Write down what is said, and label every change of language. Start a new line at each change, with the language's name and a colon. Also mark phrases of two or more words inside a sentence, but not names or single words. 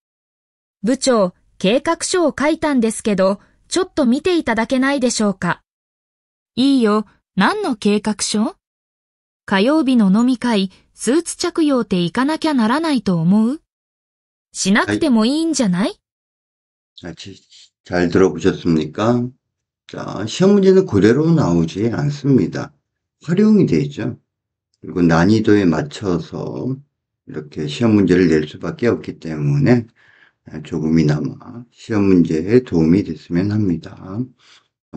Japanese: 部長、計画書を書いたんですけど、ちょっと見ていただけないでしょうか。いいよ、何の計画書？火曜日の飲み会、スーツ着用って行かなきゃならないと思う？しなくてもいいんじゃない？
Korean: 잘 들어보셨습니까? 자, 시험 문제는 그대로 나오지 않습니다. 활용이 되죠. 그리고 난이도에 맞춰서 이렇게 시험 문제를 낼 수밖에 없기 때문에 조금이나마 시험 문제에 도움이 됐으면 합니다.